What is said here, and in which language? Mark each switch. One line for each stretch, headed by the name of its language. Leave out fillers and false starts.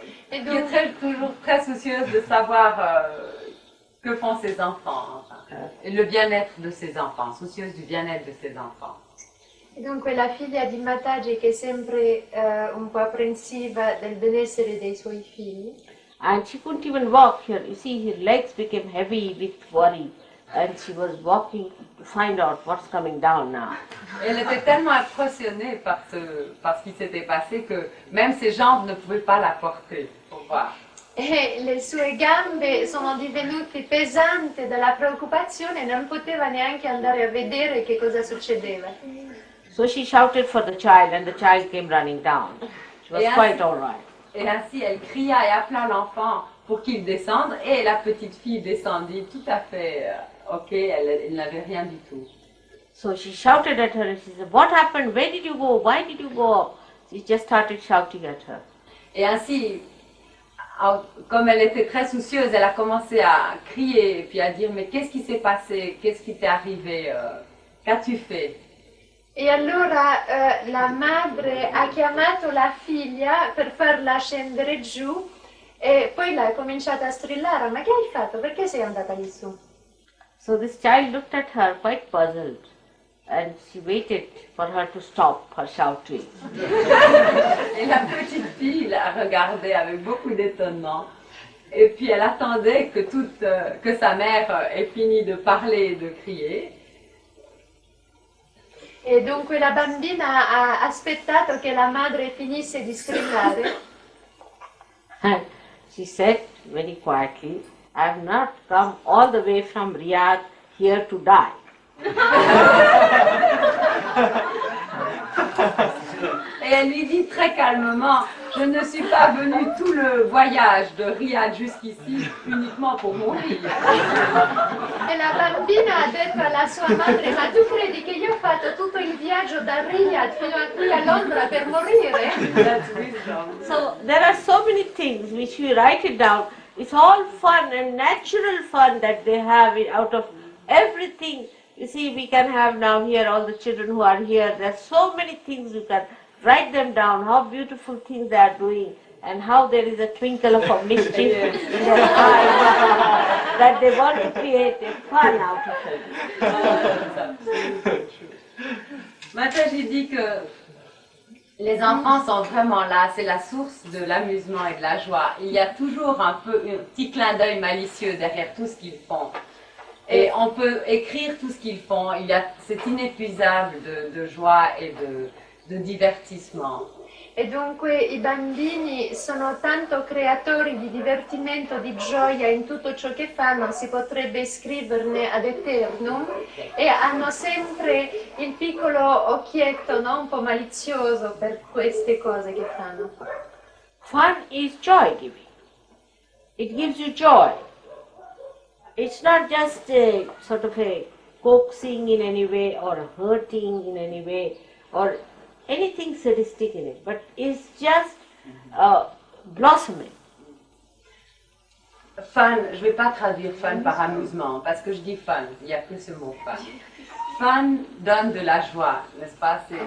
French: Et Qui est toujours très soucieuse de savoir que font ses enfants, et le bien-être de ses enfants, soucieuse du bien-être de ses enfants.
Italian: E dunque la figlia di Mataji che è sempre un po' apprensiva del benessere dei suoi figli.
English: And she couldn't even walk here. You see, her legs became heavy with worry, and she was walking to find out what's coming down now.
French: Elle était tellement impressionnée par ce qui s'était passé que même ses jambes ne pouvaient pas la porter pour voir.
Italian: E le sue gambe sono divenute pesanti dalla preoccupazione e non poteva neanche andare a vedere che cosa succedeva.
English: So she shouted for the child, and the child came running down. She was quite all right.
French: Et ainsi, elle cria et appela l'enfant pour qu'il descende, et la petite fille descendit tout à fait ok, elle n'avait rien du tout.
English: So she shouted at her, and she said, "What happened? Where did you go? Why did you go?" She just started shouting at her.
French: Et ainsi, comme elle était très soucieuse, elle a commencé à crier, puis à dire, mais qu'est-ce qui s'est passé? Qu'est-ce qui t'est arrivé? Qu'as-tu fait?
Italian: E allora la madre ha chiamato la figlia per farla scendere giù e poi l'ha cominciata a strillare: ma che hai fatto? Perché sei andata lì su?
English: So this child looked at her quite puzzled, and she waited for her to stop her shouting.
French: Et la petite fille la regardait avec beaucoup d'étonnement. Et puis elle attendait que sa mère ait fini de parler et de crier.
Italian: E dunque la bambina ha aspettato che la madre finisse di strillare.
English: And she said very quietly, "I have not come all the way from Riyadh here to die."
French: Et elle lui dit très calmement, je ne suis pas venue tout le voyage de Riyad jusqu'ici uniquement pour mourir.
Italian: E la bambina ha detto alla sua madre: ma tu credi che io ho fatto tutto il viaggio da Riyadh fino a qui a Londra per morire?
English: So there are so many things which we write it down. It's all fun and natural fun that they have it out of everything. You see, we can have now here all the children who are here. There's so many things you can write them down, how beautiful things they are doing, and how there is a twinkle of a mischief in their eyes, that they want to create a fun out of it.
French: Mataji dit que les enfants sont vraiment là, c'est la source de l'amusement et de la joie. Il y a toujours un petit clin d'œil malicieux derrière tout ce qu'ils font. Et on peut écrire tout ce qu'ils font, c'est inépuisable de joie et de divertissement.
Italian: E dunque i bambini sono tanto creatori di divertimento, di gioia in tutto ciò che fanno, si potrebbe scriverne ad eternum, e hanno sempre il piccolo occhietto, no? Un po' malizioso per queste cose che fanno.
English: Fun is joy giving. It gives you joy. It's not just a sort of a coaxing in any way or hurting in any way or anything sadistic in it, but it's just blossoming.
French: Fun, je ne vais pas traduire fun par amusement, parce que je dis fun, il n'y a que ce mot fun. Fun donne de la joie, n'est-ce pas?